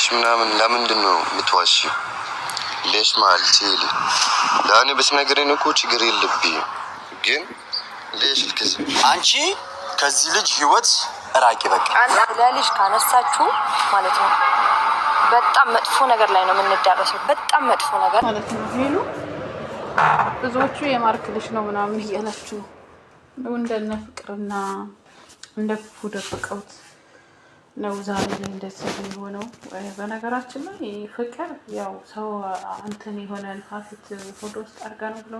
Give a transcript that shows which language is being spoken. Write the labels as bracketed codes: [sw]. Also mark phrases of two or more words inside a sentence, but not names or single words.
[am] ምናምን ለምንድነው የምትዋሺው? [ar] ليش ما قلتيلي؟ لاني بس نقرين [am] እኮ ችግር የለብኝም ግን [ar] ليش الكذب؟ [am] አንቺ ከዚህ ልጅ ህይወት ራቂ በቃ። ለልጅ ካነሳችሁ ማለት ነው በጣም መጥፎ ነገር ላይ ነው የምንዳረሰው። በጣም መጥፎ ነገር ማለት ነው። ሄሉ ብዙዎቹ የማርክ ልጅ ነው ምናምን እያላችሁ ነው እንደነ ፍቅርና እንደ ክፉ ደብቀውት ነው ዛሬ ላይ እንደዚህ የሆነው። በነገራችን ላይ ፍቅር ያው ሰው አንተን የሆነ ፋፊት ፎቶ ውስጥ አድርጋ ነው ብለው